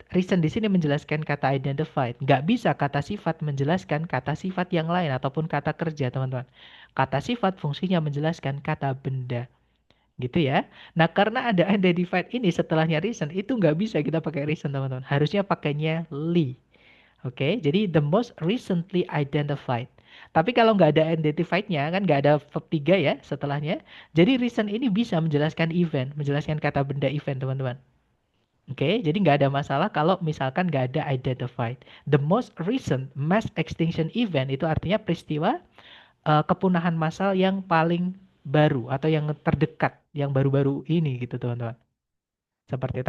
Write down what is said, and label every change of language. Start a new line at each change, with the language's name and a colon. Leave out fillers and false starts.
Indonesian: Recent di sini menjelaskan kata identified. Nggak bisa kata sifat menjelaskan kata sifat yang lain ataupun kata kerja, teman-teman. Kata sifat fungsinya menjelaskan kata benda. Gitu ya. Nah, karena ada identified ini setelahnya reason, itu nggak bisa kita pakai reason, teman-teman. Harusnya pakainya li. Oke, jadi
English: the most recently identified.
Indonesian: Tapi kalau nggak ada identified-nya, kan nggak ada verb 3 ya setelahnya. Jadi reason ini bisa menjelaskan event, menjelaskan kata benda event, teman-teman. Oke, jadi nggak ada masalah kalau misalkan nggak ada identified.
English: The most recent mass extinction event
Indonesian: itu artinya peristiwa kepunahan massal yang paling baru atau yang terdekat, yang baru-baru ini gitu, teman-teman. Seperti itu.